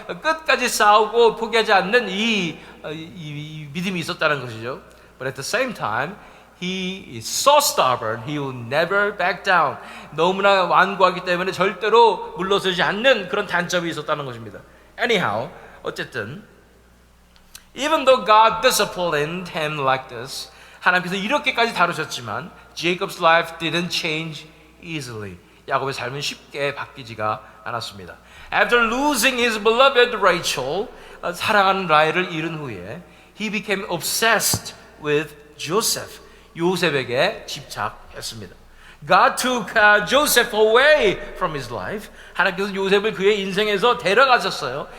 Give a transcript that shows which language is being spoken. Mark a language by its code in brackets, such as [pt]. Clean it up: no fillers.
[ko] 끝까지 싸우고 포기하지 않는 이 믿음이 있었다는 것이죠. [en] But at the same time, he is so stubborn, he will never back down. [ko] 너무나 완고하기 때문에 절대로 물러서지 않는 그런 단점이 있었다는 것입니다. [en] Anyhow, [ko] 어쨌든 [en] even though God disciplined him like this, [ko] 하나님께서 이렇게까지 다루셨지만 [en] Jacob's life didn't change easily. [ko] 야곱의 삶은 쉽게 바뀌지가 않았습니다. [en] After losing his beloved Rachel, [ko] 사랑하는 라헬을 잃은 후에 [en] he became obsessed with Joseph. [ko] 요셉에게 집착했습니다. [en] God took Joseph away from his life. [ko] 하나님께서 요셉을 그의 인생에서 데려가셨어요.